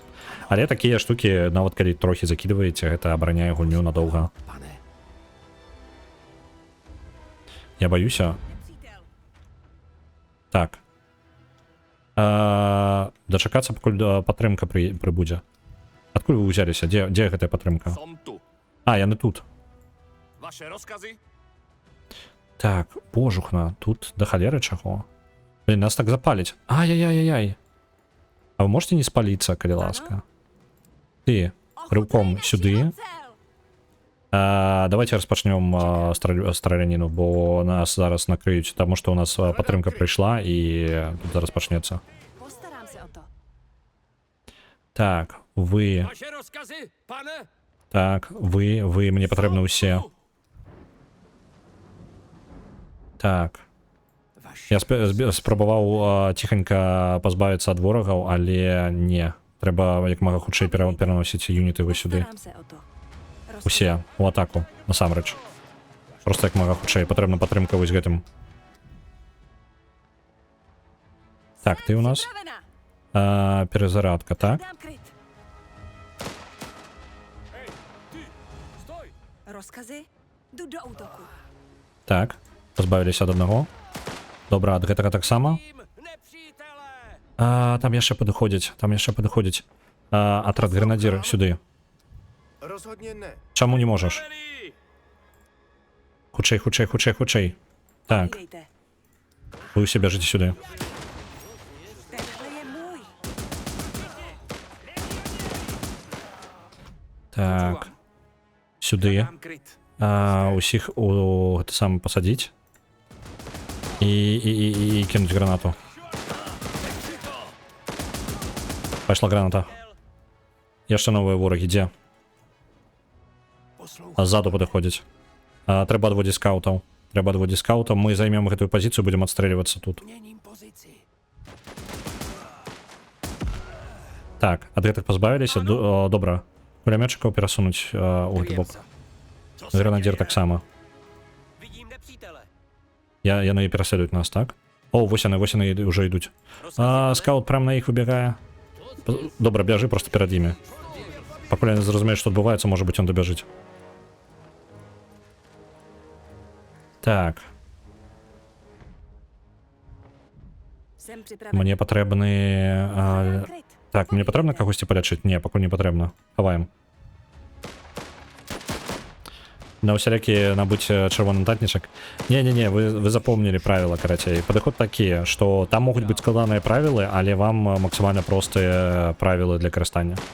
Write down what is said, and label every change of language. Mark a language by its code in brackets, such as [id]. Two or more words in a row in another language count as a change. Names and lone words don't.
[be] Але такія штукі, нават калі трохі закідваеце, гэта абараняе гульню надоўга. Я баюся. Так. Дачакацца, пакуль падтрымка прыбудзе. Адкуль вы ўзяліся? Дзе гэтая падтрымка? Яны тут. [cs] Vaše rozkazy? [be] Так, божухна, тут да халеры чаго? Блин, нас так запаліць. Ай-яй-яй-яй. А вы можете не спаліцца, калі ласка? Ты, рывком сюды. Давайте распачнём страляніну, бо нас зараз накрыюць, таму што у нас падтрымка прыйшла і тут зараз пачнецца. [cs] Postarám se o to. [be] Так, вы... [cs] Vaše rozkazy, pane. [be] Так, вы мне патрэбны ўсе. Так. Я спрабаваў ціханька пазбавіцца ад ворагаў, але не. Трэба як мага хутчэй пераносіць юніты вось сюды. [cs] Postarám se o to. [be] Усе у атаку, насамрэч. Просто як мага хутчэй, патрэбна падтрымка вось гэтым. Так, ты у нас. Перезарядка, так? [cs] Dám kryt. Rozkazy? Jdu do útoku. [be] Так, пазбавіліся ад аднаго. Добра, ад гэтага таксама. Там яшчэ падыходзяць. Атрад гренадзір сюды. [cs] Rozhodně ne. [be] Чаму не можаш? Хутчэй. Так, [cs] Povídejte. [be] вы ўсе бяжыце сюды. [cs] Tenhle je můj. [be] Так, сюды. [cs] Dám kryt. [be] Усіх у гэта сам пасадзіць. І кінуць гранату. Пайшла граната. Яшчэ новыя ворагі, дзе? Ззаду падыходзяць. Трэба адводзіць скаутаў. Мы займем гэтую пазіцыю, будзем адстрэльвацца тут. Так, ад гэтых пазбавіліся. Добра. Кулямётчыкаў перасунуць у гэты бок. Гренадзір таксама. [cs] Vidím nepřítele. [be] Яны пераследуюць нас, так? О, вось яны ўжо ідуць. Скаут прям на іх выбягае. Добра, бяжы просто перад імі. Пакуль яны зразумеюць, што адбываецца, можа быць, ён дабяжыць. Так. [cs] Jsem připraven. [be] Мне патрэбны... Так, мне патрэбна кагосьці палячыць? Не, пакуль не патрэбна. Хаваем. на усялякі набыць чырвоны датнічак. Не, вы запомнілі правіла, карацей. Падыход такі, што там могуць быць складаныя правілы, але вам максімальна простыя правілы для карыстання.